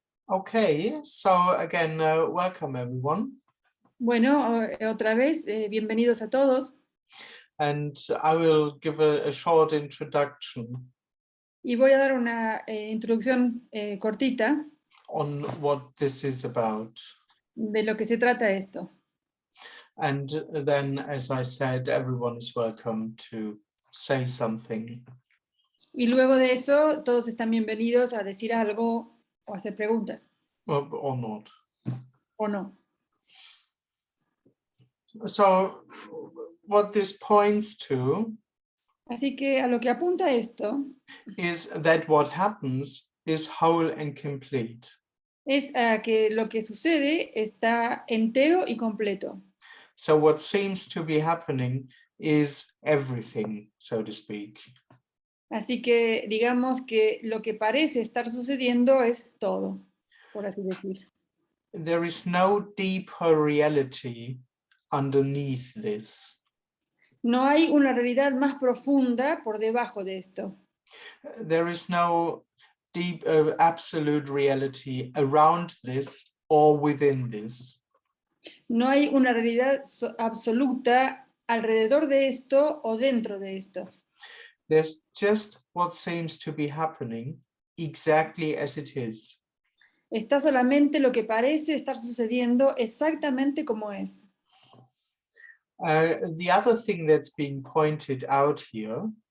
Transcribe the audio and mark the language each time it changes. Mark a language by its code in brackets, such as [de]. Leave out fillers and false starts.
[en] Okay, so again, welcome everyone. [es] Bueno, otra vez, bienvenidos a todos. [en] And I will give a short introduction [es] Y voy a dar una introducción cortita [en] on what this is about. [es] de lo que se trata esto. [en] And then, as I said, everyone is welcome to say something. [es] Y luego de eso, todos están bienvenidos a decir algo o hacer preguntas. [en] Or not. [es] O no. [en] So what this points to [es] Así que a lo que apunta esto [en] is that what happens is whole and complete. [es] es a que lo que sucede está entero y completo. [en] So what seems to be happening is everything, so to speak. [es] Así que digamos que lo que parece estar sucediendo es todo, por así decir. [en] There is no deeper reality underneath this. [es] No hay una realidad más profunda por debajo de esto. [en] There is no deep, absolute reality around this or within this. [es] No hay una realidad absoluta alrededor de esto o dentro de esto. [en] There's just what seems to be happening exactly as it is. [es] Está solamente lo que parece estar sucediendo exactamente como es. [en] The other thing that's being pointed out here,